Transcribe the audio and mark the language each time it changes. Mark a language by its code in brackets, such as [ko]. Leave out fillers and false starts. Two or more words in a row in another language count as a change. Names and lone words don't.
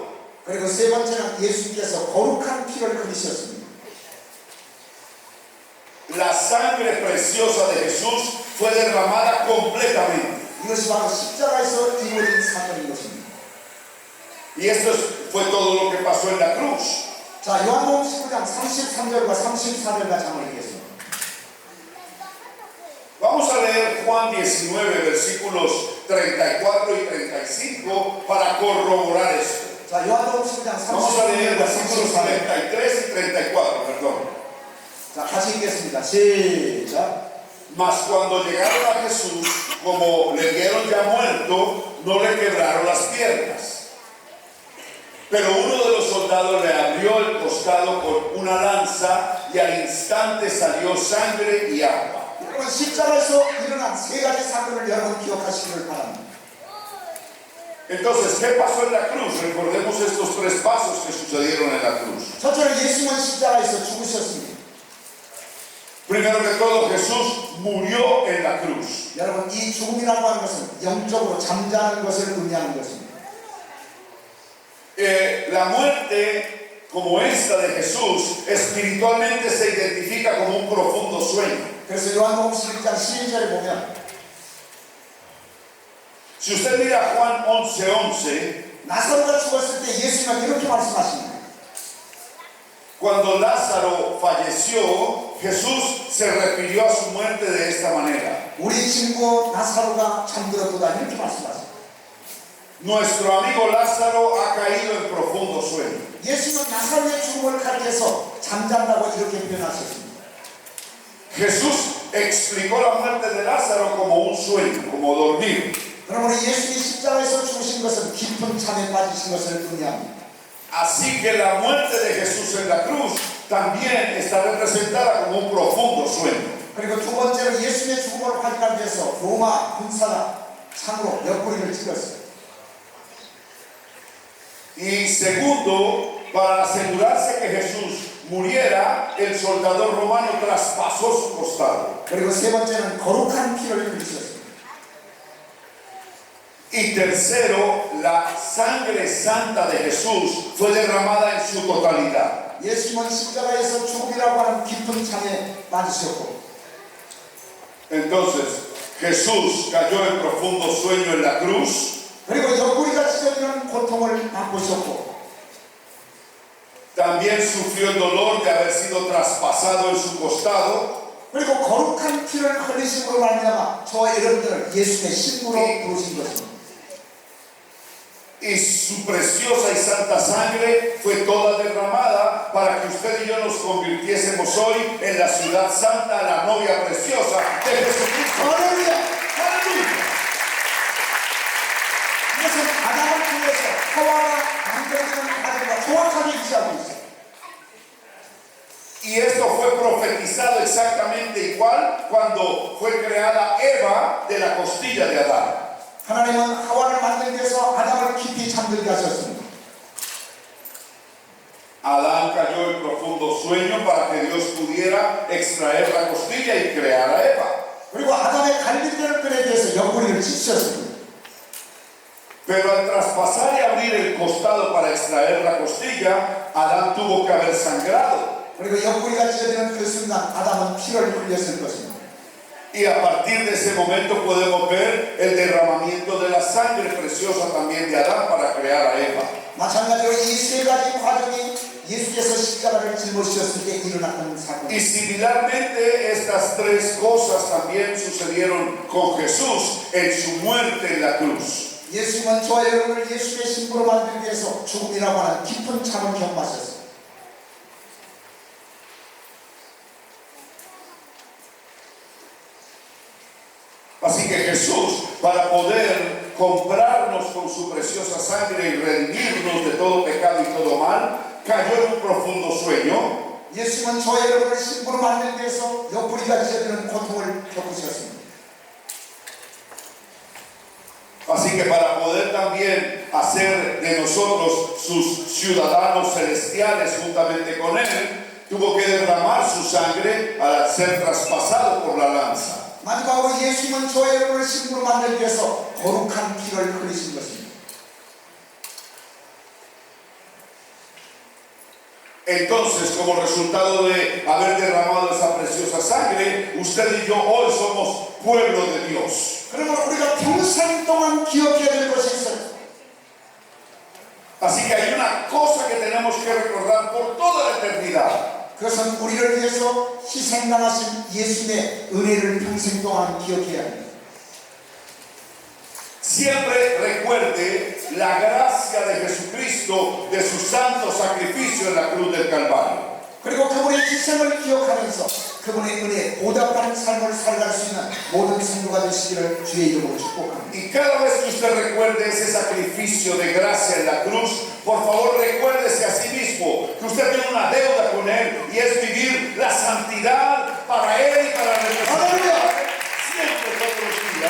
[ko] 그리고 세 번째는 예수께서 거룩한 피를 흘리셨습니다. [es] la sangre preciosa de Jesús fue derramada completamente. [ko] 이것이 바로 십자가에서 이루어진 사건인 것입니다. [es] Y esto fue todo lo que pasó en la cruz. [ko] 자, 요한복음 19장 33절과 34절 같이 한번 읽겠습니다. [es] Vamos a leer Juan 19, versículos 34 y 35 para corroborar esto. [ko] 자, 요한복음 19장 [es] Vamos a leer [ko] 33절과 [es] versículos [ko] 34절. [es] 33 y 34, perdón. [ko] 자, 같이 읽겠습니다. 시작. [es] Mas cuando llegaron a Jesús, como le vieron ya muerto, no le quebraron las piernas. Pero uno de los soldados le abrió el costado con una lanza y al instante salió sangre y agua. [ko] 여러분 십자가에서 일어난 세 가지 사건을 여러분 기억하시기를 바랍니다. [es] Entonces, ¿qué pasó en la cruz? Recordemos estos 3 pasos que sucedieron en la cruz. [ko] 첫째로 예수는 십자가에서 죽으셨습니다. [es] Primero que todo, Jesús murió en la cruz. [ko] 여러분 이 죽음이라고 하는 것은 영적으로 잠자는 것을 의미하는 것입니다. [es] La muerte como esta de Jesús espiritualmente se identifica como un profundo sueño. [ko] 그래서 요한복음 12장 12절에 보면 [es] Si usted mira Juan 11:11, [ko] 나사로가 죽었을 때 예수가 이렇게 말씀하십니다. [es] cuando Lázaro falleció, Jesús se refirió a su muerte de esta manera. [ko] 우리 친구 나사로가 잠들었도다 이렇게 말씀하십니다. [es] Nuestro amigo Lázaro ha caído en profundo sueño. [ko] 예수는 나사로의 죽음을 가리켜서 잠잔다고 이렇게 표현하셨습니다. [es] Jesús explicó la muerte de Lázaro como un sueño, como dormir. [ko] 그러므로 예수님이 십자가에서 죽으신 것은 깊은 잠에 빠지신 것을 의미합니다. [es] Así que la muerte de Jesús en la cruz también está representada como un profundo sueño. [ko] 그리고 두 번째로 예수님의 죽음을 확인하기 위해서 로마 군사가 창으로 옆구리를 찔렀어요. [es] Y segundo, para asegurarse que Jesús muriera, el soldado romano traspasó su costado. [ko] 그리고 세 번째는 거룩한 피를 흘리셨습니다. [es] Y tercero, la sangre santa de Jesús fue derramada en su totalidad. [ko] 예수님은 십자가에서 죽음이라고 하는 깊은 잠에 빠지셨고 [es] Entonces, Jesús cayó en profundo sueño en la cruz. [ko] 그리고 옆구리가 찢어지는 고통을 맛보셨고 [es] También sufrió el dolor de haber sido traspasado en su costado. [ko] 그리고 거룩한 피를 흘리심으로 말미암아 저와 여러분들을 예수의 신부로 부르신 것입니다. [es] Y su preciosa y santa sangre fue toda derramada para que usted y yo nos convirtiésemos hoy en la ciudad santa, la novia preciosa de Jesucristo. [ko] 할렐루야! [es] ¡Aleluya! [ko] 이것은 아담을 통해서 하와가 만들어지는 과정과 정확하게 일치하고 있어요. [es] Y esto fue profetizado exactamente igual cuando fue creada Eva de la costilla de Adán. [ko] 하나님은 하와를 만들기 위해서 아담을 깊이 잠들게 하셨습니다. [es] Adán cayó en profundo sueño para que Dios pudiera extraer la costilla y crear a Eva. [ko] 그리고 아담의 갈비뼈를 꺼내기 위해서 옆구리를 찢으셨습니다. [es] Pero al traspasar y abrir el costado para extraer la costilla, Adán tuvo que haber sangrado. [ko] 그리고 옆구리가 찢어지는 그 순간 아담은 피를 흘렸을 것입니다. [es] Y a partir de ese momento podemos ver el derramamiento de la sangre preciosa también de Adán para crear a Eva. [ko] 마찬가지로 이 세 가지 과정이 예수께서 십자가를 짊어지셨을 때 일어났던 사건. [es] Y similarmente estas tres cosas también sucedieron con Jesús en su muerte en la cruz. [ko] 예수님은 저와 여러분을 예수의 신부로 만들기 위해서 죽음이라고 하는 깊은 참을 경험하셨습니다. [es] Así que Jesús, para poder comprarnos con su preciosa sangre y redimirnos de todo pecado y todo mal, cayó en un profundo sueño. [ko] 예수님은 저와 여러분을 신부로 만들기 위해서 옆구리가 찢어지는 고통을 겪으셨습니다. [es] Así que para poder también hacer de nosotros sus ciudadanos celestiales juntamente con Él, tuvo que derramar su sangre al ser traspasado por la lanza. [ko] 마지막으로 예수님은 저와 여러분을 신부로 만들기 위해서 거룩한 피를 흘리신 것입니다. [es] Entonces, como resultado de haber derramado esa preciosa sangre, usted y yo hoy somos pueblo de Dios. [ko] 그러면 우리가 평생 동안 기억해야 될 것이 있어요. [es] Así que hay una cosa que tenemos que recordar por toda la eternidad. [ko] 그것은 우리를 위해서 희생당하신 예수님의 은혜를 평생 동안 기억해야 합니다. [es] Siempre recuerde la gracia de Jesucristo, de su santo sacrificio en la cruz del Calvario. [ko] 그리고 그분의 희생을 기억하면서 그분의 은혜에 보답하는 삶을 살아갈 수 있는 모든 성도가 되시기를 주의 이름으로 축복합니다. [es] Y cada vez que usted recuerde ese sacrificio de gracia en la cruz, por favor recuérdese a sí mismo que usted tiene una deuda con Él y es vivir la santidad para Él y para representar siempre todos los días.